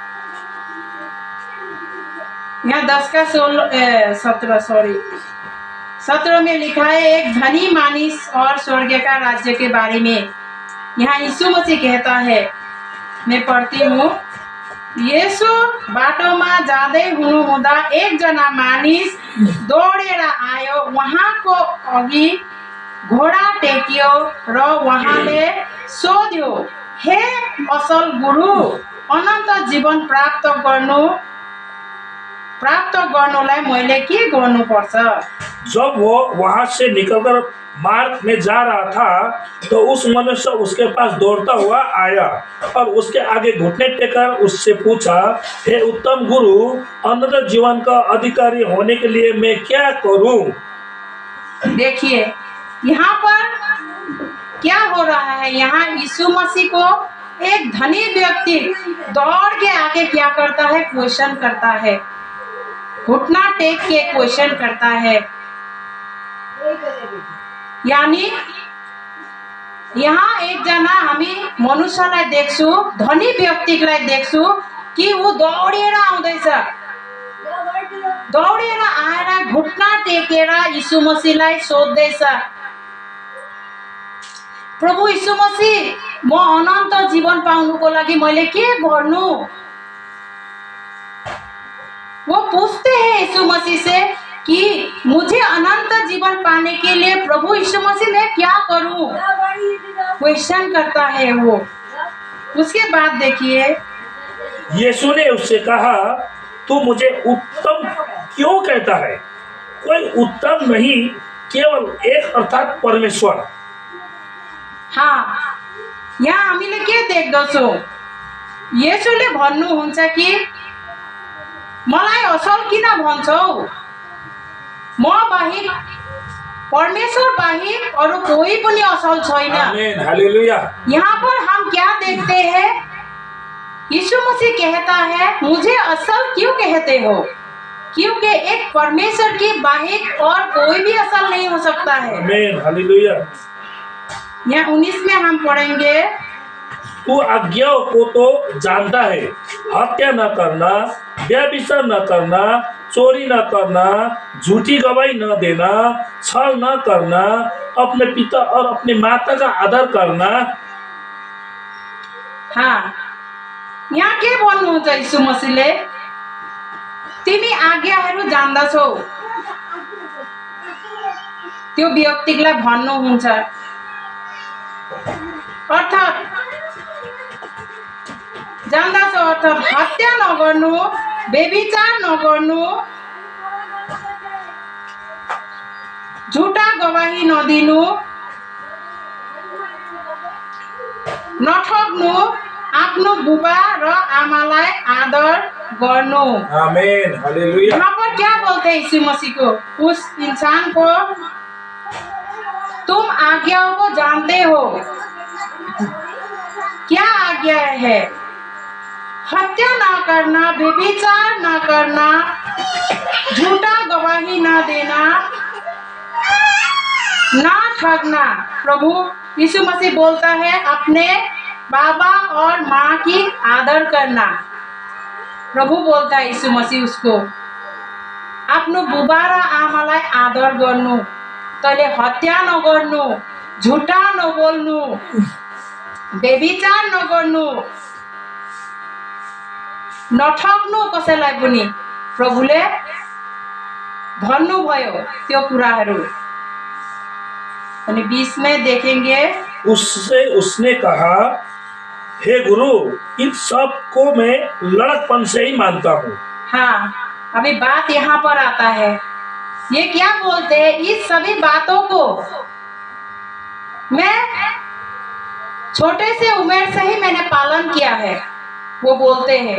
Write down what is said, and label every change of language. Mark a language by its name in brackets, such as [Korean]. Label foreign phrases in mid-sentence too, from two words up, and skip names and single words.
[Hindi] यहाँ 10:17 सॉरी 17 में लिखा है एक धनी मानिस और स्वर्ग का राज्य के बारे में। यहाँ यीशु मसीह कहता है, मैं पढ़ती हूँ, [Nepali] येशू बाटोमा जाँदै हुनुहुँदा एकजना मानिस दौडेर आयो, उहाँको अघि घोडा टेक्यो र उहाँले सोध्यो, हे असल गुरु, अनन्त जीवन प्राप्त गर्नुलाई मैले के गर्नुपर्छ? [Hindi] जब वो वहां से निकलकर मार्ग में जा रहा था तो उस मनुष्य उसके पास दौड़ता हुआ आया और उसके आगे घुटने टेकर उससे पूछा, हे उत्तम गुरु, अनंत जीवन का अधिकारी होने के लिए मैं क्या करूं? देखिए यहाँ पर क्या हो रहा है। यहाँ यीशु मसीह को एक धनी व्यक्ति दौड़ के आके क्या करता है? क्वेश्चन करता है, घुटना टेक के क्वेश्चन करता है। [Nepali] यानी यहाँ एक जना हामी मनुष्यलाई देख्छु, धनी व्यक्तिलाई देख्छु कि ऊ दौडेर आउँदैछ, दौडेर आएर घुटना टेकेर यीशु मसीहलाई सोध्दैछ, प्रभु यीशु मसीह, म अनन्त जीवन पाउनुको लागि मैले के गर्नु? [Hindi] वो पूछते हैं यीशु मसीह से कि मुझे अनंत जीवन पाने के लिए प्रभु यीशु मसीह मैं क्या करूं? क्वेश्चन करता है वो। उसके बाद देखिए यीशु ने उससे कहा, तू मुझे उत्तम क्यों कहता है? कोई उत्तम नहीं, केवल एक अर्थात परमेश्वर। [Nepali] हाँ, यहाँ हामीले के देख्दछौँ? येशूले भन्नुहुन्छ कि मलाई असल किन भन्छौ? म बाहेक, परमेश्वर बाहेक अरू कोही पनि असल छैन। आमीन, हालेलुया। [Hindi] यहाँ पर हम क्या देखते हैं? यीशु मसीह कहता है, मुझे असल क्यों कहते हो? क्योंकि एक परमेश्वर की बाहेक और कोई भी असल नहीं हो सकता है। आमीन, हालेलुया। यहाँ 19 में हम पढ़ेंगे, तू आज्ञाओं को तो जानता है, हत्या न करना, व्यभिचार न करना, चोरी न करना, झूठी गवाही न देना, छल न करना, अपने पिता और अपनी माता का आदर करना। [Nepali] हाँ, यहाँ के भन्नुहुन्छ यीशु मसीहले? तिमी आज्ञाहरू जान्दछौ, त्यो व्यक्तिलाई भन्नुहुन्छ। अर्थात् जान्दछौ अर्थात् हत्या नगर्नु, व्यभिचार नगर्नु, झुटा गवाही नदिनु, नठग्नु, आफ्नो बुबा र आमालाई आदर गर्नु। आमीन, हालेलुया। [Hindi] यहाँ पर क्या बोलते हैं यीशु मसीह को? उस इंसान को, तुम आज्ञाओं को जानते हो। क्या आज्ञा है? हत्या ना करना, व्यभिचार ना करना, झूठा गवाही ना देना, ना ठगना। प्रभु यीशु मसीह बोलता है अपने बाबा और माँ की आदर करना। प्रभु बोलता है यीशु मसीह उसको, [Nepali] आफ्नो बुबा र आमालाई आदर गर्नु, तैले हत्या नगर्नु, झुटा नबोल्नु, व्यभिचार नगर्नु, नठग्नु कसैलाई पनि। प्रभुले भन्नुभयो त्यो कुराहरू। [Hindi] अनि 20 में देखेंगे, उससे उसने कहा, हे गुरु, इन सब को मैं लड़कपन से ही मानता हूँ। हाँ, अभी बात यहाँ पर आता है। ये क्या बोलते हैं? इस सभी बातों को मैं छोटे से उम्र से ही मैंने पालन किया है, वो बोलते हैं।